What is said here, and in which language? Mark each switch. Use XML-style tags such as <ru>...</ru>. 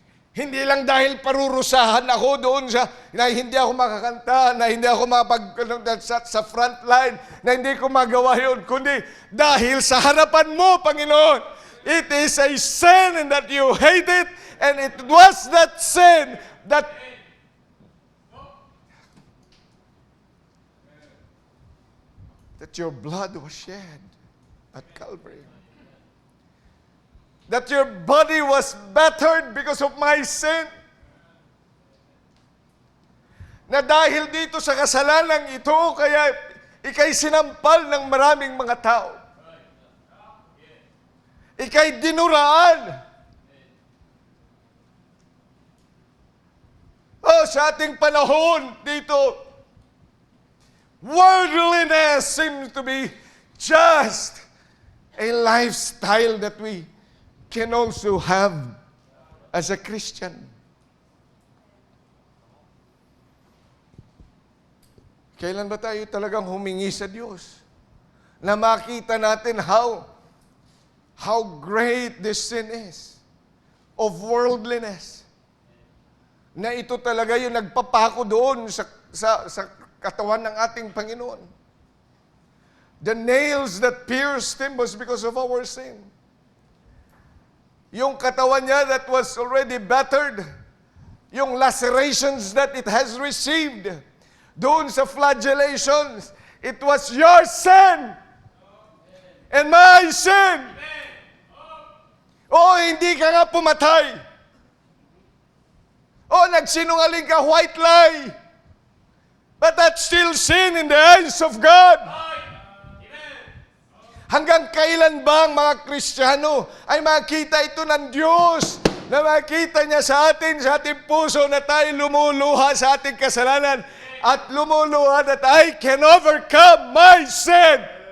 <tl>Hindi lang dahil parurusahan ako doon na hindi ako makakanta, na hindi ako sa front line, na hindi ko magawa yun, kundi dahil sa harapan mo, Panginoon,</tl> <en>it is a sin and that you hate it, and it was that sin that your blood was shed at Calvary. That your body was battered because of my sin.</en> <tl>Na dahil dito sa kasalanan ito, kaya ika'y sinampal ng maraming mga tao. Ika'y dinuraan. Sa ating panahon dito,</tl> <en>worldliness seems to be just a lifestyle that we can also have as a Christian.</en> <tl>Kailan ba tayo talagang humingi sa Diyos na makita natin</tl> <en>how great this sin is of worldliness?</en> <tl>Na ito talaga yung nagpapako doon sa katawan ng ating Panginoon.</tl> <en>The nails that pierced Him was because of our sin.</en> <tl>Yung katawan niya</tl> <en>that was already battered, yung lacerations that it has received,</en> <tl>doon sa</tl> <en>flagellations, it was your sin and my sin.</en> <tl>Hindi ka nga pumatay. Nagsinungaling ka,</tl> <en>white lie. But that's still sin in the eyes of God.</en> <tl>Hanggang kailan ba ang mga Kristiyano ay makita ito ng Diyos, na makita niya sa atin, sa ating puso, na tayo lumuluha sa ating kasalanan at lumuluha</tl> <en>that I can overcome my sin.</en>